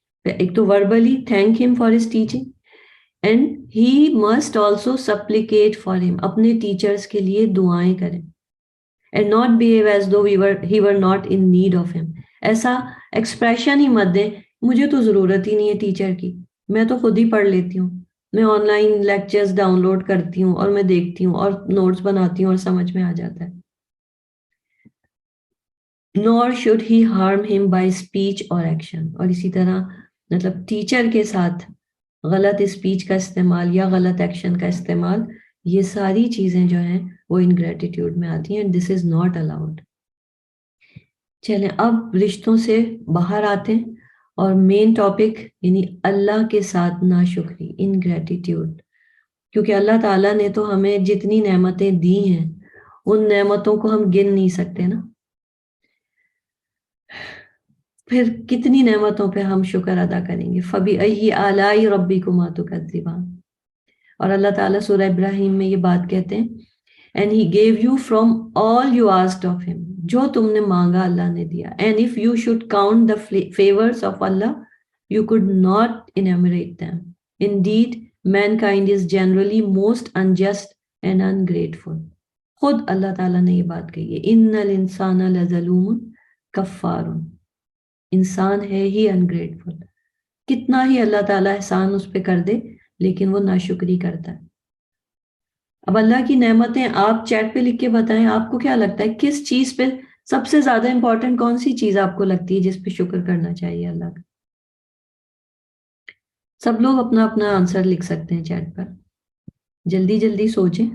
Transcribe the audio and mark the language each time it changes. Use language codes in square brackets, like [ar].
[en] ایک تو verbally thank him for his teaching, and he must also supplicate for him, [ur] اپنے ٹیچرز کے لیے دعائیں کریں, [en] and not behave as though he were not in need of him. [ur] ایسا ایکسپریشن ہی مت دیں مجھے تو ضرورت ہی نہیں ہے ٹیچر کی, میں تو خود ہی پڑھ لیتی ہوں, میں on line lectures down load کرتی ہوں اور میں دیکھتی ہوں اور نوٹس بناتی ہوں اور سمجھ میں آ جاتا ہے. [en] nor should he harm him by speech or action. [ur] اور اسی طرح مطلب ٹیچر کے ساتھ غلط اسپیچ کا استعمال یا غلط ایکشن کا استعمال, یہ ساری چیزیں جو ہیں وہ انگریٹیٹیوڈ میں آتی ہیں, [en] and this is not allowed. [ur] چلیں اب رشتوں سے باہر آتے ہیں اور مین ٹاپک یعنی اللہ کے ساتھ ناشکری, انگریٹیٹیوڈ. کیونکہ اللہ تعالیٰ نے تو ہمیں جتنی نعمتیں دی ہیں ان نعمتوں کو ہم گن نہیں سکتے نا, پھر کتنی نعمتوں پہ ہم شکر ادا کریں گے. [ar] فَبِأَيِّ آلَاءِ رَبِّكُمَا تُكَذِّبَانِ. [ur] اور اللہ تعالیٰ سورہ ابراہیم میں یہ بات کہتے ہیں, [en] and he gave you from all you asked of him. [ur] جو تم نے مانگا اللہ نے دیا. [en] And if you should count the favors of Allah, you could not enumerate them. Indeed, mankind is generally most unjust and ungrateful. [ur] خود اللہ تعالیٰ نے یہ بات کہی ہے, [ar] إِنَّ الْإِنسَانَ لَظَلُومٌ كَفَّارٌ. [ur] انسان ہے ہی انگریٹفل, کتنا ہی اللہ تعالیٰ احسان اس پہ کر دے لیکن وہ ناشکری کرتا ہے. اب اللہ کی نعمتیں آپ چیٹ پہ لکھ کے بتائیں, آپ کو کیا لگتا ہے کس چیز پہ سب سے زیادہ امپورٹنٹ کون سی چیز آپ کو لگتی ہے جس پہ شکر کرنا چاہیے اللہ کا؟ سب لوگ اپنا اپنا آنسر لکھ سکتے ہیں چیٹ پر, جلدی جلدی سوچیں.